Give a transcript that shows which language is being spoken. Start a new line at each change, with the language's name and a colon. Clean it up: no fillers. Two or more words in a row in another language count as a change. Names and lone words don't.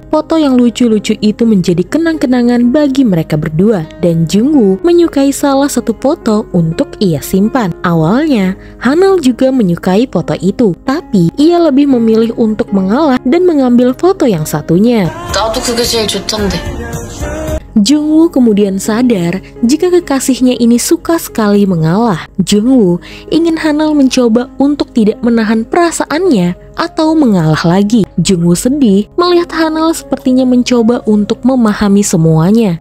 Indonesian: Foto yang lucu-lucu itu menjadi kenang-kenangan bagi mereka berdua, dan Jungwoo menyukai salah satu foto untuk ia simpan. Awalnya, Hanul juga menyukai foto itu, tapi ia lebih memilih untuk mengalah dan mengambil foto yang satunya.
Korean: 나도 그게 제일 좋던데.
Indonesian: Jungwoo kemudian sadar jika kekasihnya ini suka sekali mengalah. Jungwoo ingin Hanul mencoba untuk tidak menahan perasaannya atau mengalah lagi. Jungwoo sedih melihat Hanul sepertinya mencoba untuk memahami semuanya.